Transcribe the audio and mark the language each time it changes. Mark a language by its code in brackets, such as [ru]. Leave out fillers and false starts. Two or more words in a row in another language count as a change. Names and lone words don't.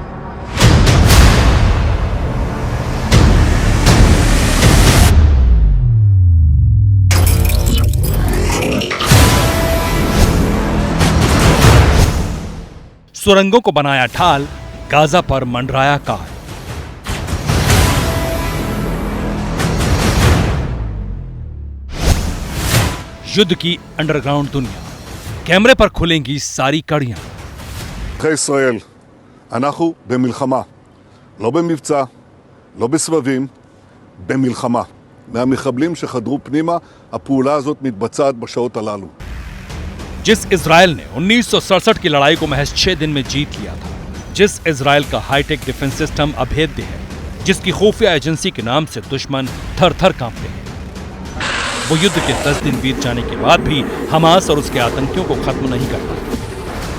[hi] सुरंगों को बनाया ढाल, गाजा पर मंडराया काल। युद्ध की अंडरग्राउंड दुनिया, कैमरे पर खुलेंगी सारी कड़ियां। [he] ישראל, אנחנו במלחמה, לא במבצע, לא בסבבים, במלחמה. מהמחבלים שחדרו פנימה, הפעולה הזאת מתבצעת בשעות הללו. [hi] जिस इजराइल ने 1967 की लड़ाई को महज 6 दिन में जीत लिया था, जिस इजराइल का [en] high-tech defense system [hi] अभेद्य है, जिसकी खुफिया एजेंसी के नाम से दुश्मन थर थर कांपते हैं, वो युद्ध के 10 दिन बीत जाने के बाद भी हमास और उसके आतंकियों को खत्म नहीं कर पाया।